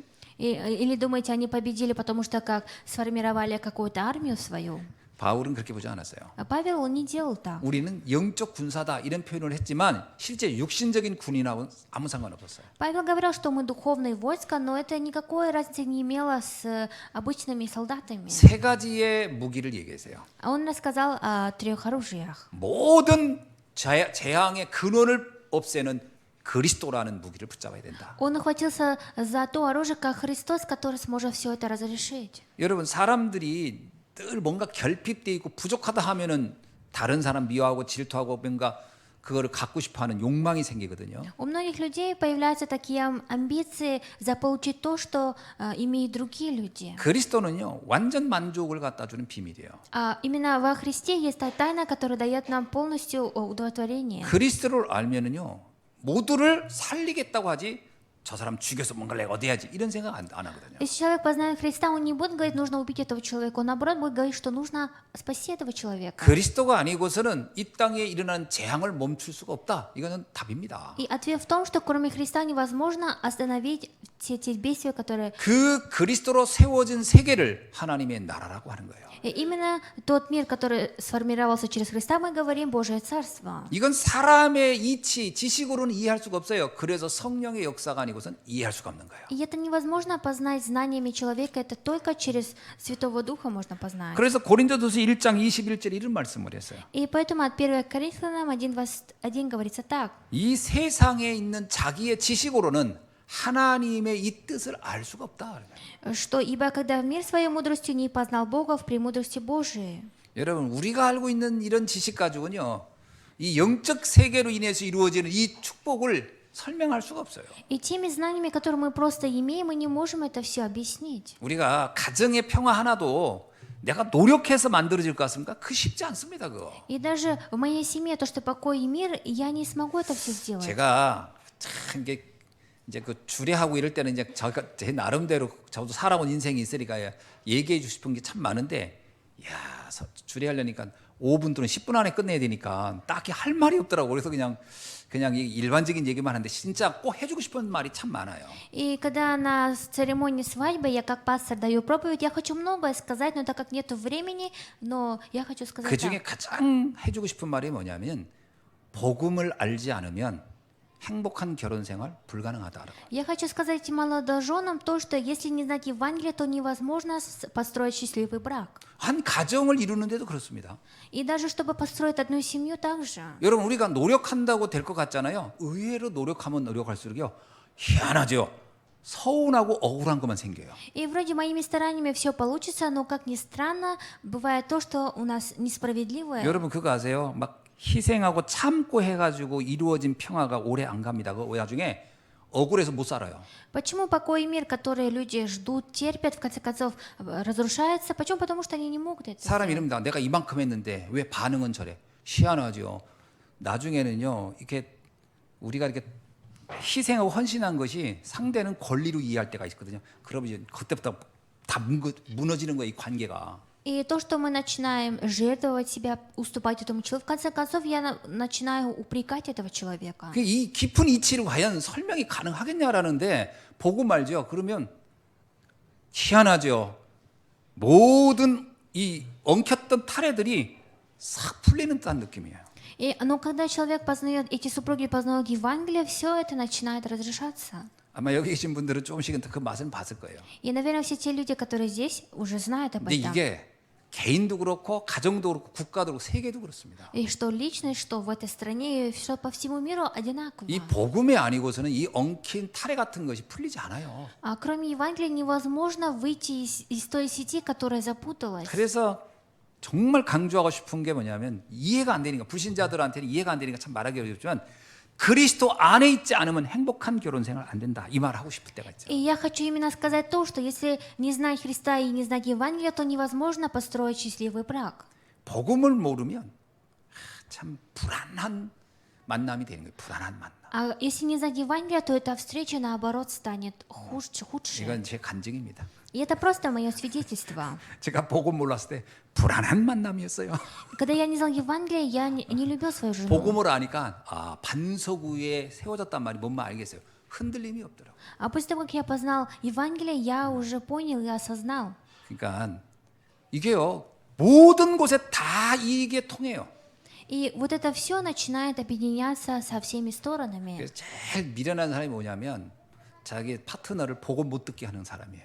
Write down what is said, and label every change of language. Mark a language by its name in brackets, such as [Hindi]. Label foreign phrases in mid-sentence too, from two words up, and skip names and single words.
[Russian] Или думаете, они победили, потому что как сформировали какую-то армию свою? [Korean] 바울은 그렇게 보지 않았어요. [Russian] А Павел, он не делал так. [Korean] 우리는 영적 군사다 이런 표현을 했지만 실제 육신적인 군인하고는 아무 상관없었어요. [Russian] Павел говорил, что мы духовные войска, но это никакой разницы не имело с обычными солдатами. [Korean] 세 가지의 무기를 얘기했어요. [Russian] А он рассказал о 3 оружиях. [Korean] 모든 재앙의 근원을 없애는 그리스도라는 무기를 붙잡아야 된다. [Russian] Он ухватился за то оружие, как Христос, который сможет все это разрешить. [Korean] 여러분 사람들이 늘 뭔가 결핍돼 있고 부족하다 하면은 다른 사람 미워하고 질투하고 뭔가 그거를 갖고 싶어하는 욕망이 생기거든요. [Russian] У многих людей появляются такие амбиции заполучить то, что имеют другие люди. [Korean] 그리스도는요 완전 만족을 갖다 주는 비밀이에요. [Russian] А именно во Христе есть та тайна, которая дает нам полностью удовлетворение. [Korean] 그리스도를 알면은요 모두를 살리겠다고 하지 저 사람 죽여서 뭔가를 내가 얻어야지 이런 생각 안 하거든요. [Russian] Если человек познает Христа, он не будет говорить, нужно убить этого человека, он наоборот будет говорить, что нужно спасти этого человека. [Korean] 그리스도가 아니고서는 이 땅에 일어난 재앙을 멈출 수가 없다. 이거는 답입니다. [Russian] И ответ в том, что кроме Христа невозможно остановить все те бедствия, которые... [Korean] 그 그리스도로 세워진 세계를 하나님의 나라라고 하는 거예요. [Russian] И именно тот мир, который сформировался через Христа, мы говорим Божие Царство. [Korean] 이건 사람의 이치, 지식으로는 이해할 수가 없어요. 그래서 성령의 역사가 아니고선 이해할 수가 없는 거예요. [Russian] И это невозможно познать знаниями человека, это только через Святого Духа можно познать. [Korean] 그래서 고린도전서 1장 21절 이런 말씀을 했어요. [Russian] И поэтому от 1 Коринфянам 1:21 говорится так. [Korean] 이 세상에 있는 자기의 지식으로는 하나님의 이 뜻을 알 수가 없다. [Russian] Что ибо когда в мир своей мудростью не познал Бога в премудрости Божией. [Korean] 여러분 우리가 알고 있는 이런 지식 가지고는요. 이 영적 세계로 인해서 이루어지는 이 축복을 설명할 수가 없어요. [Russian] И теми знаниями, которые мы просто имеем, мы не можем это все объяснить. [Korean] 우리가 가정의 평화 하나도 내가 노력해서 만들어질 것 같습니까? 그 쉽지 않습니다. 그거. [Russian] И даже в моей семье то, что покой и мир, я не смогу это все сделать. [Korean] 제가 참 이게 이제 그 주례하고 이럴 때는 이제 제가 제 나름대로 저도 살아온 인생이 있으니까 얘기해 주고 싶은 게 참 많은데, 야 주례하려니까 5분 또는 10분 안에 끝내야 되니까 딱히 할 말이 없더라고. 그래서 그냥 이 일반적인 얘기만 하는데 진짜 꼭 해주고 싶은 말이 참 많아요. [Russian] И когда на церемонии свадьбы я как пастор даю проповедь, я хочу многое сказать, но так как нет времени, но я хочу сказать 그 так. [Korean] 중에 가장 해주고 싶은 말이 뭐냐면 복음을 알지 않으면 행복한 결혼 생활 불가능하다라고. [Russian] Я хочу сказать молодоженам то, что если не знать Евангелие, то невозможно построить счастливый брак. [Korean] 한 가정을 이루는데도 그렇습니다. [Russian] И даже чтобы построить одну семью также. [Korean] 여러분 우리가 노력한다고 될 것 같잖아요. 의외로 노력하면 노력할수록요 희한하죠. 서운하고 억울한 것만 생겨요. [Russian] И вроде моими стараниями все получится, но как ни странно, бывает то, что у нас несправедливое. [Korean] 여러분 그거 아세요? 막 희생하고 참고 해가지고 이루어진 평화가 오래 안 갑니다. 그 나중에 억울해서 못 살아요. [Russian] Почему покой и мир, которые люди ждут, терпят, в конце концов разрушается? Почему? Потому что они не могут это [Korean] 사람 [Russian] сделать. [Korean] 이럽니다. 내가 이만큼 했는데 왜 반응은 저래? 희한하죠. 나중에는요 이렇게 우리가 이렇게 희생하고 헌신한 것이 상대는 권리로 이해할 때가 있거든요. 그러면 이제 그때부터 다 무너지는 거예요, 이 관계가. [Russian] И то, что мы начинаем жертвовать себя, уступать этому человеку, в конце концов я начинаю упрекать этого человека. [Korean] 이 깊은 이치를 과연 설명이 가능하겠냐라는데 보고 말죠. 그러면 희한하죠. 모든 이 엉켰던 타래들이 싹 풀리는 듯한 느낌이에요. [Russian] Но когда человек познает, эти супруги познают Евангелие, все это начинает разрешаться. [Korean] 아마 여기 계신 분들은 조금씩은 그 맛은 봤을 거예요. [Russian] И, наверное, все те люди, которые здесь, уже знают об [Korean] 근데 [Russian] этом. [Korean] 이게 개인도 그렇고 가정도 그렇고 국가도 그렇고 세계도 그렇습니다. [Russian] И что личность, что в этой стране, и что по всему миру одинаково. [Korean] 이 복음이 아니고서는 이 엉킨 타래 같은 것이 풀리지 않아요. [Russian] А кроме Евангелия невозможно выйти из той сети, которая запуталась. [Korean] 그래서 정말 강조하고 싶은 게 뭐냐면 이해가 안 되니까 불신자들한테는 이해가 안 되니까 참 말하기 어렵지만 그리스도 안에 있지 않으면 행복한 결혼 생활 안 된다. 이 말 하고 싶을 때가 있죠. [Russian] И я хочу именно сказать то, что если не знать Христа и не знать Евангелия, то невозможно построить счастливый брак. [Korean] 복음을 모르면 참 불안한 만남이 되는 거예요. 불안한 만남. [Russian] А если не знать Евангелия, то эта встреча, наоборот, станет худшей. [Korean] 이건 제 간증입니다. [Russian] И это просто мое свидетельство. [Korean] 제가 복음 몰랐을 때 불안한 만남이었어요. [Russian] Когда я не знал Евангелия, я не любил свою жену. [Korean] 복음을 아니까 반석 위에 세워졌단 말이 뭔 말 알겠어요. 흔들림이 없더라고요. [Russian] А после того, как я познал Евангелие, я уже понял и осознал. [Korean] 그러니까 이게요 모든 곳에 다 이게 통해요. [Russian] И вот это все начинает объединяться со всеми сторонами. [Korean] 그래서 제일 미련한 사람이 뭐냐면 자기 파트너를 복음 못 듣게 하는 사람이에요.